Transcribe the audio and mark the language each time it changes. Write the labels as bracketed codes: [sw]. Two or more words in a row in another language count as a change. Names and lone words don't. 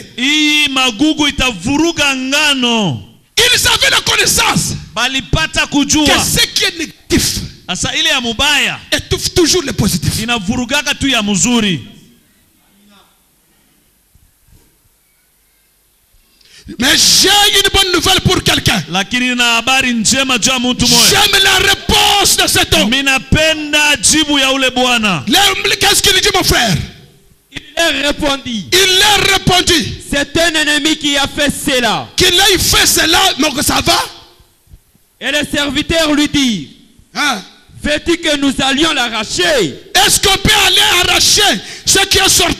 [sw] Hii magugu itavuruga ngano. [fr] Ils avaient la connaissance [sw] Balipata [fr] que [sw] kujua. [fr] ce qui est négatif [sw] Asa ile ya mubaya [fr] étouffe toujours le positif. [sw] inavurugaka tu ya mzuri. [fr] Mais j'ai une bonne nouvelle pour quelqu'un. [sw] lakini nina habari njema juu ya mtu mmoja. [fr] J'aime la réponse de cet homme. [sw] Mimi napenda jibu ya ule bwana. [fr] Qu'est-ce qu'il dit, mon frère? Il leur répondit. Il leur répondit. C'est un ennemi qui a fait cela. Qu'il ait fait cela, mais que ça va? Et les serviteurs lui dirent, Hein? veux-tu que nous allions l'arracher? Est-ce qu'on peut aller arracher ce qui est sorti?